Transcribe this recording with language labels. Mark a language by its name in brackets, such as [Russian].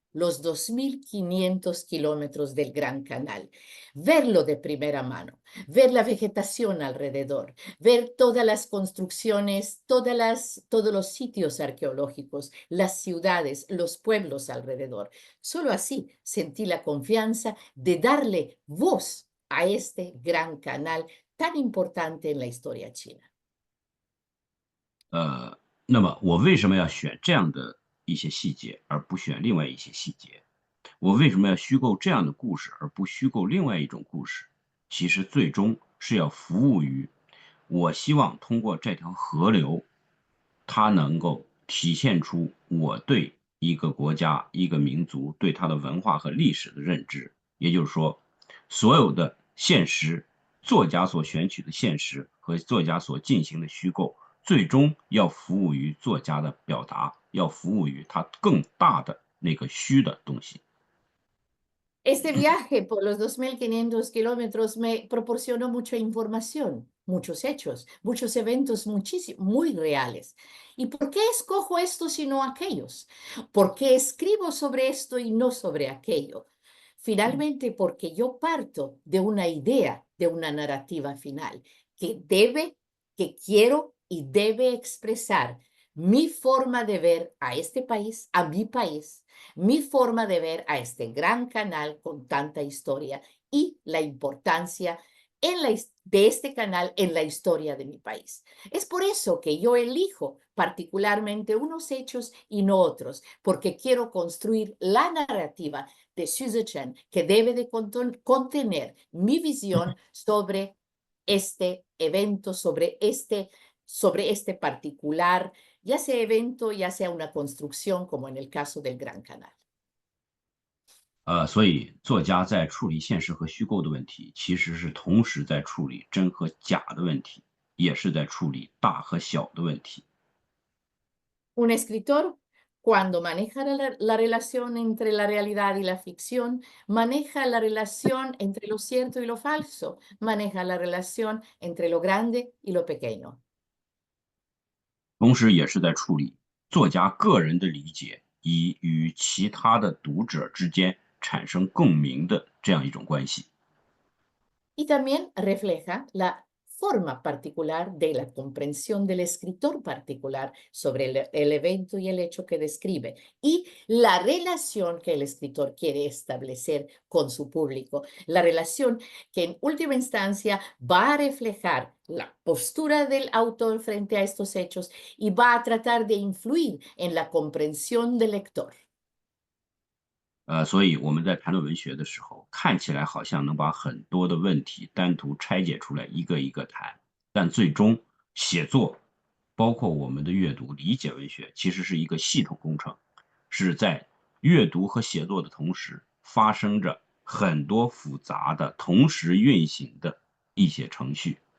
[Spanish] los 2.500 kilómetros del Gran Canal, verlo de primera mano, ver la vegetación alrededor, ver todas las construcciones, todos los sitios arqueológicos, las ciudades, los pueblos alrededor. Solo así sentí la confianza de darle voz a este gran canal tan importante en la historia china. [Chinese] 那么我为什么要选这样的一些细节，而不选另外一些细节？我为什么要虚构这样的故事，而不虚构另外一种故事？其实最终是要服务于，我希望通过这条河流，它能够体现出我对一个国家、一个民族对它的文化和历史的认知。也就是说，所有的现实，作家所选取的现实和作家所进行的虚构，最终要服务于作家的表达，要服务于他更大的那个虚的东西。 [Spanish] Este viaje por los 2.500 kilómetros me proporcionó mucha información, muchos hechos, muchos eventos muy reales. ¿Y por qué escojo estos y no aquellos? ¿Por qué escribo sobre esto y no sobre aquello? Finalmente, porque yo parto de una idea, de una narrativa final, que quiero y debe expresar mi forma de ver a este país, a mi país, mi forma de ver a este gran canal con tanta historia y la importancia de este canal en la historia de mi país. Es por eso que yo elijo particularmente unos hechos y no otros, porque quiero construir la narrativa de Xu Zhechen que debe de contener mi visión sobre este evento, sobre este particular, ya sea evento, ya sea una construcción, como en el caso del Gran Canal. [Chinese] 所以作家在处理现实和虚构的问题，其实是同时在处理真和假的问题，也是在处理大和小的问题。 [Spanish] Un escritor, cuando maneja la relación entre la realidad y la ficción, maneja la relación entre lo cierto y lo falso, maneja la relación entre lo grande y lo pequeño. [Chinese] 同时也是在处理作家个人的理解以与其他的读者之间产生共鸣的这样一种关系。 [Spanish] Y también refleja la forma particular de la comprensión del escritor particular sobre el evento y el hecho que describe y la relación que el escritor quiere establecer con su público, la relación que en última instancia va a reflejar la postura del autor frente a estos hechos y va a tratar de influir en la comprensión del lector. [Chinese] 所以我们在谈论文学的时候，看起来好像能把很多的问题单独拆解出来，一个一个谈，但最终写作，包括我们的阅读、理解文学，其实是一个系统工程，是在阅读和写作的同时，发生着很多复杂的、同时运行的一些程序。